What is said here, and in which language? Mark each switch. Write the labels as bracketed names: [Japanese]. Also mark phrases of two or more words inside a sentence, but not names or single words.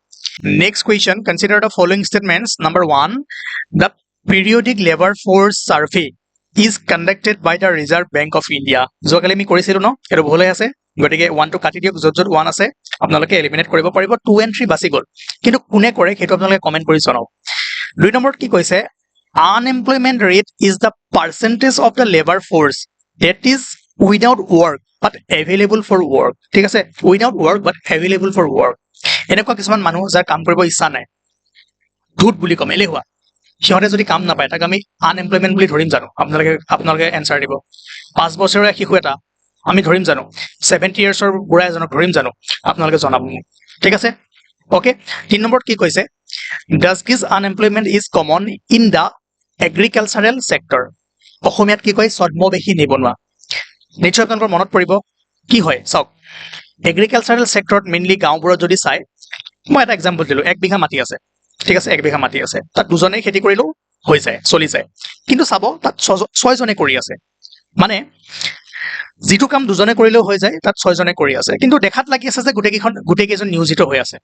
[English] next question, consider the following statements. Number 1, the periodic labour force survey is conducted by the Reserve Bank of India. [Assamese] যোৱাকালি আমি কৰিছিলোঁ ন, এইটো ভুল হৈ আছে, গতিকে 1 টো কাটি দিয়ক, য'ত 1 আছে আপোনালোকে এলিমিনেট কৰিব পাৰিব। 2 and 3 বাচি গ'ল, কিন্তু কোনে কৰে সেইটো আপোনালোকে কমেণ্ট কৰি জনাওক। 2 নম্বৰত কি কৈছে, [English] unemployment rate is the percentage of the labour force that is without work but available for work. [Assamese] ঠিক আছে, [English] without work but available for work। [Assamese] এনেকুৱা কিছুমান মানুহ যাৰ কাম কৰিব ইচ্ছা নাই, ধুত বুলি কম, এলেহুৱা, সিহঁতে যদি কাম নাপায় তাক আমি আনএমপ্লয়মেণ্ট বুলি ধৰিম জানো? আপোনালোকে এনচাৰ দিব। 5 বছৰীয়া শিশু এটা আমি ধৰিম জানো? 70 yearsৰ বুঢ়া এজনক ধৰিম জানো? আপোনালোকে জনাব মোক। ঠিক আছে, অ'কে। 3 নম্বৰত কি কৈছে, [English] does this unemployment is common in the agricultural sector? [Assamese] অসমীয়াত কি কয়, ছদ্মবেশী নিবনুৱা। নিশ্চয় আপোনালোকৰ মনত পৰিব কি হয় চাওক, এগ্ৰিকালচাৰেল ছেক্টৰত মেইনলি গাঁওবোৰত যদি চাই, মই এটা এক্সাম্পল দিলোঁ, 1 বিঘা মাটি আছে, ঠিক আছে, 1 বিঘা মাটি আছে, তাত 2জনে খেতি কৰিলেও হৈ যায়, চলি যায়, কিন্তু চাব তাত 6জনে কৰি আছে, মানে যিটো কাম 2জনে কৰিলেও হৈ যায় তাত 6জনে কৰি আছে, কিন্তু দেখাত লাগি আছে যে গোটেইকেইজন নিয়োজিত হৈ আছে।